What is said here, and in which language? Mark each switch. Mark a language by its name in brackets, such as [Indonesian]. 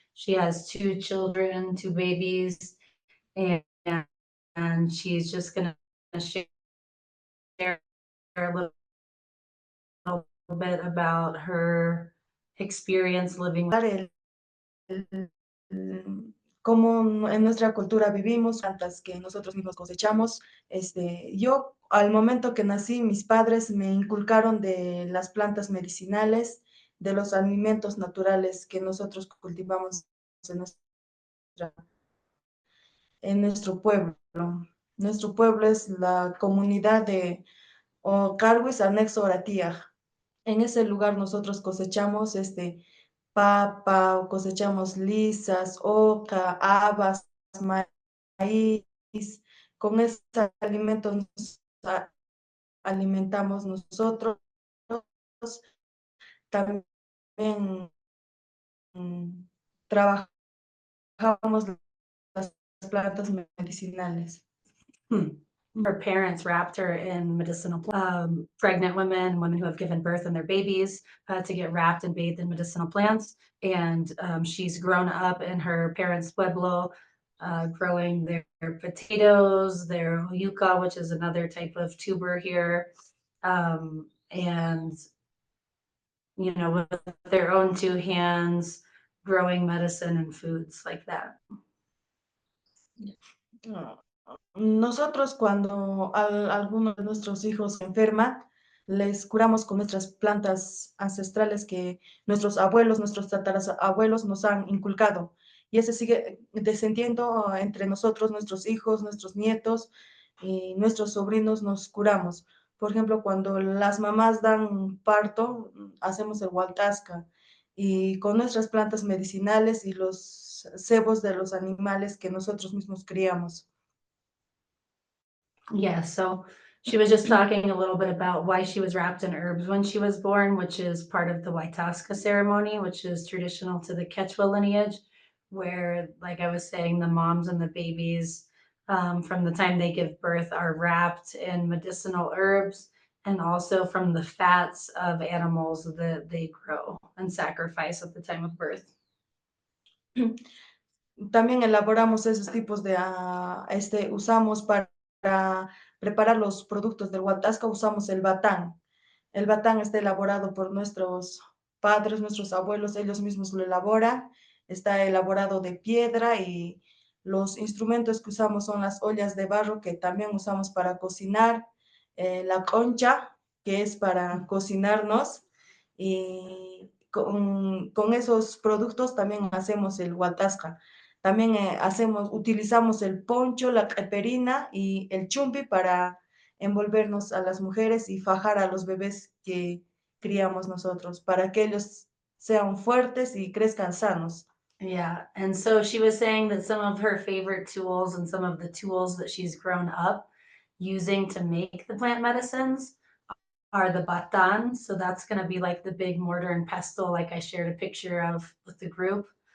[English] She has 2 children, 2 babies, and, and she's just going to share a little bit about her experience living with. [Spanish] Cómo en nuestra cultura vivimos, plantas que nosotros mismos cosechamos. Yo, al momento que nací, mis padres me inculcaron de las plantas medicinales, de los alimentos naturales que nosotros cultivamos en nuestro pueblo. Nuestro pueblo es la comunidad de Carhuis, anexo Oratía. En ese lugar nosotros cosechamos papa, cosechamos lisas, oca, habas, maíz. Con esos alimentos nos alimentamos nosotros. También trabajamos las plantas medicinales. [English] Her parents wrapped her in medicinal pregnant women who have given birth and their babies to get wrapped and bathed in medicinal plants. And she's grown up in her parents' pueblo, growing their potatoes, their yuca, which is another type of tuber here, and with their own 2 hands, growing medicine and foods like that. [Spanish] Nosotros cuando alguno de nuestros hijos se enferma, les curamos con nuestras plantas ancestrales que nuestros abuelos, nuestros tatarabuelos nos han inculcado. Y ese sigue descendiendo entre nosotros, nuestros hijos, nuestros nietos y nuestros sobrinos nos curamos. Por ejemplo, cuando las mamás dan parto, hacemos el hualtasca y con nuestras plantas medicinales y los cebos de los animales que nosotros mismos criamos. [English] Yeah, so she was just talking a little bit about why she was wrapped in herbs when she was born, which is part of the Waitasca ceremony, which is traditional to the Quechua lineage, where, like I was saying, the moms and the babies, from the time they give birth, are wrapped in medicinal herbs and also from the fats of animals that they grow and sacrifice at the time of birth. [Spanish] También elaboramos esos tipos de, usamos para preparar los productos del huatasca, usamos el batán. El batán está elaborado por nuestros padres, nuestros abuelos, ellos mismos lo elaboran. Está elaborado de piedra y los instrumentos que usamos son las ollas de barro que también usamos para cocinar, la concha, que es para cocinarnos, y con esos productos también hacemos el huatasca. También utilizamos el poncho, la caperina y el chumpi para envolvernos a las mujeres y fajar a los bebés que criamos nosotros, para que ellos sean fuertes y crezcan sanos. [English] Yeah, and so she was saying that some of her favorite tools and some of the tools that she's grown up using to make the plant medicines are the batan. So that's going to be like the big mortar and pestle, like I shared a picture of with the group.